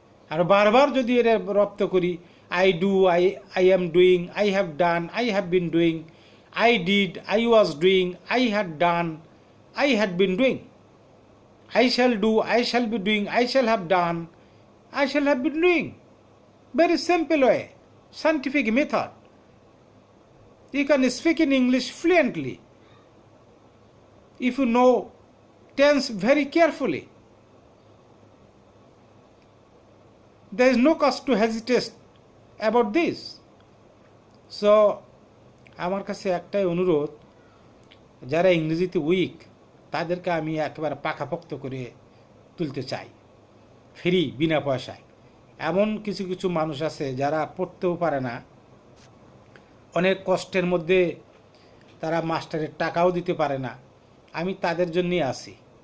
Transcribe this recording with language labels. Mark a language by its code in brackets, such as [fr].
[bn] আর বারবার যদি এটা রপ্ত করি, [en] I do, I am doing, I have done, I have been doing, I did, I was doing, I had done, I had been doing, I shall do, I shall be doing, I shall have done, I shall have been doing. Very simple way, scientific method. You can speak in English fluently if you know tense very carefully. There is no cause to hesitate about this. [bn] So, আমার কাছে একটাই অনুরোধ, যারা ইংরেজিতে week তাদেরকে আমি একেবারে পাকাপোক্ত করে তুলতে চাই, ফ্রি, বিনা পয়সায়। এমন কিছু কিছু মানুষ আছে যারা পড়তেও পারে না, অনেক কষ্টের মধ্যে তারা মাস্টারের টাকাও দিতে পারে না, আমি তাদের জন্যই আসি।